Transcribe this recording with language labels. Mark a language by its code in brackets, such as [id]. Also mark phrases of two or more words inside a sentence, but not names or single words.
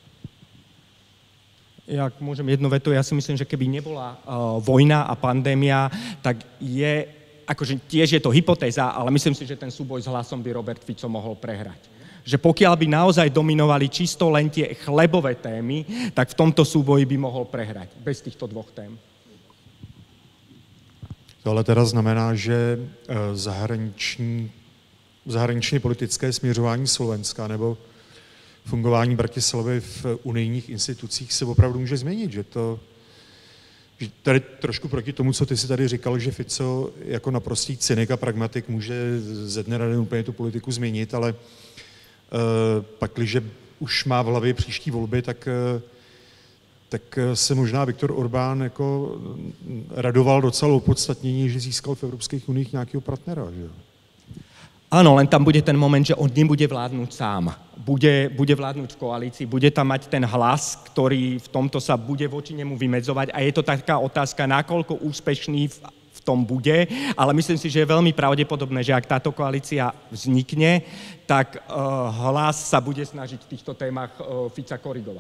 [sk] Ja môžem jednu vetu, ja si myslím, že keby nebola vojna a pandémia, tak akože tiež je to hypotéza, ale myslím si, že ten súboj s Hlasom by Robert Fico mohol prehrať. Že pokiaľ by naozaj dominovali čisto len tie chlebové témy, tak v tomto súboji by mohol prehrať. Bez týchto dvoch tém. [cs] To ale teda znamená, že zahraničně politické směřování Slovenska nebo fungování Bratislavy v unijních institucích se opravdu může změnit, že tady trošku proti tomu, co ty si tady říkal, že Fico jako naprostý cynik a pragmatik může ze dne na den úplně tu politiku změnit, ale pakliže už má v hlavě příští volby, tak tak se možná Viktor Orbán jako radoval docela opodstatnění, že získal v Evropských uních nějakého partnera, že jo? [sk] Áno, len tam bude ten moment, že on nebude vládnuť sám. Bude vládnuť v koalícii, bude tam mať ten hlas, ktorý v tomto sa bude voči nemu vymedzovať a je to taká otázka, nakoľko úspešný v tom bude, ale myslím si, že je veľmi pravdepodobné, že ak táto koalícia vznikne, tak hlas sa bude snažiť v týchto témach Fica korigovať.